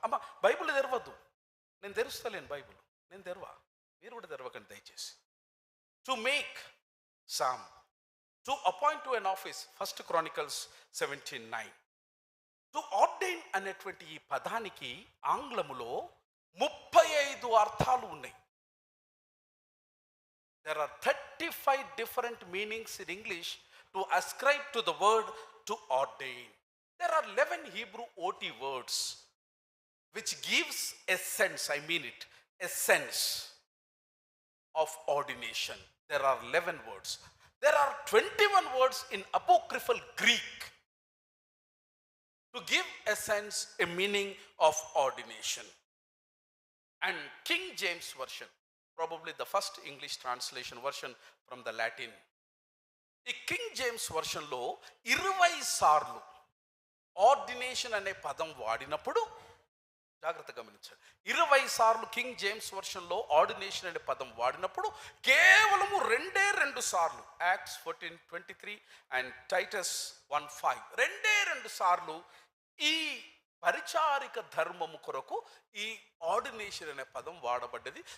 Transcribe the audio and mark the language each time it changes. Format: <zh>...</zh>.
<te>అమ్మ బైబిల్ తెరవద్దు, నేను తెరుస్తలేను బైబిల్, నేను తెరవా, మీరు కూడా తెరవకండి దయచేసి.</te> <en>To make some, to appoint to an office, 1 Chronicles 17:9.</en> <te>To ordain అనేటువంటి ఈ పదానికి ఆంగ్లములో 35 అర్థాలు ఉన్నాయి.</te> <en>There are 35 different meanings in English to ascribe to the word to ordain. There are 11 Hebrew OT words which gives a sense, I mean it, a sense of ordination. There are 11 words. There are 21 words in apocryphal Greek to give a sense, a meaning of ordination. And King James Version, probably the first English translation version from the Latin.</en> <te>ఈ king James వర్షన్లో 20 సార్లు ordination అనే పదం వాడినప్పుడు, జాగ్రత్త గమనించండి, 20 సార్లు king James వర్షన్లో ordination అనే పదం వాడినప్పుడు కేవలము 2 సార్లు, యాక్ట్స్ 14:23 అండ్ టైటస్ 1:5, 2 సార్లు ఈ పరిచారిక ధర్మము కొరకు ఈ ఆర్డినేషన్ అనే పదం వాడబడ్డది.</te>